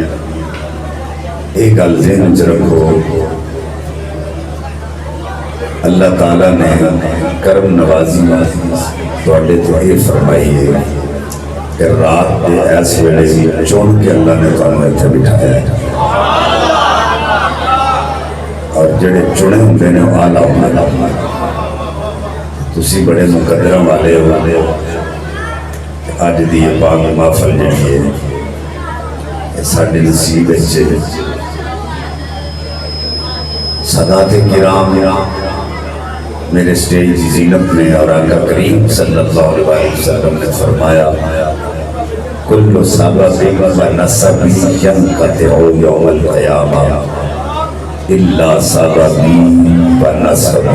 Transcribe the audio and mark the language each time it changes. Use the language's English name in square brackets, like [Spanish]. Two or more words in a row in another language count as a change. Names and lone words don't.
[Punjabi] ایک گل ذہن چ رکھو، اللہ تعالیٰ نے کرم نوازی تواڈے تو یہ فرمائی ہے کہ رات کے ایس ویلے بھی چن کے اللہ نے تمہیں اتنے بٹھایا ہے، اور جڑے چنے ہوندے نے وہ آلہ ہوندے۔ تسی بڑے مقدرہ والے ہو، اج دی یہ پاک محفل جڑی ہے ساڈے نصیب وچ [Urdu] سادات کرام میرے سٹیج کی زینت میں، اور آقا کریم صلی اللہ علیہ وسلم نے فرمایا [Arabic] کل سبب و نسب ینقطع یوم القیامہ الا سببی و نسبی۔